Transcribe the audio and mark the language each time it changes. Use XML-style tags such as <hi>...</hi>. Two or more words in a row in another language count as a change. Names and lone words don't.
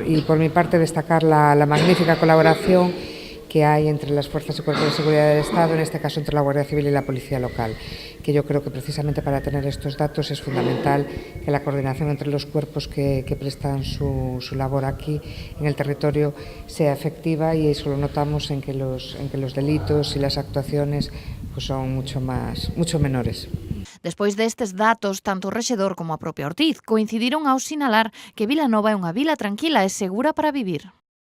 <es>Y por mi parte destacar la magnífica colaboración que hay entre las fuerzas y cuerpos de seguridad del Estado, en este caso entre la Guardia Civil y la Policía Local, que yo creo que precisamente para tener estos datos es fundamental que la coordinación entre los cuerpos que prestan su labor aquí en el territorio sea efectiva, y eso lo notamos en que los delitos y las actuaciones pues son mucho menores.</es> <gl>Despois destes datos, tanto o rexedor como a propia Ortiz coincidiron ao sinalar que Vilanova é unha vila tranquila e segura para vivir.</gl>